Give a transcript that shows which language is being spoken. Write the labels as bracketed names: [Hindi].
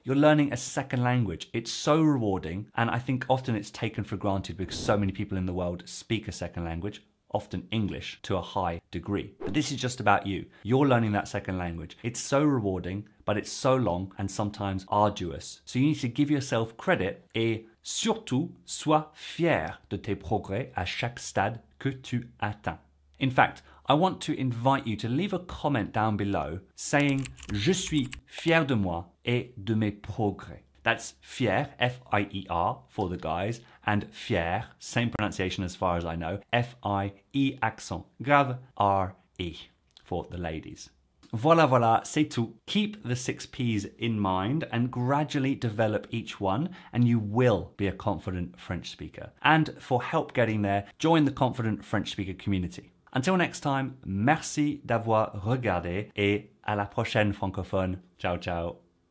[English] You're learning a second language. It's so rewarding, and I think often it's taken for granted because so many people in the world speak a second language, often English, to a high degree. But this is just about you. You're learning that second language. It's so rewarding, but it's so long and sometimes arduous. So you need to give yourself credit [French] et surtout, sois fier de tes progrès à chaque stade que tu atteins. [English] In fact, I want to invite you to leave a comment down below saying [French] Je suis fier de moi et de mes progrès. [English] That's fier, F-I-E-R, for the guys, and fier, same pronunciation as far as I know, F-I-E accent grave, R-E, for the ladies. [French] Voilà, c'est tout. [English] Keep the 6 P's in mind and gradually develop each one, and you will be a confident French speaker. And for help getting there, join the Confident French Speaker community. Until next time, [French] merci d'avoir regardé et à la prochaine francophone. Ciao, ciao.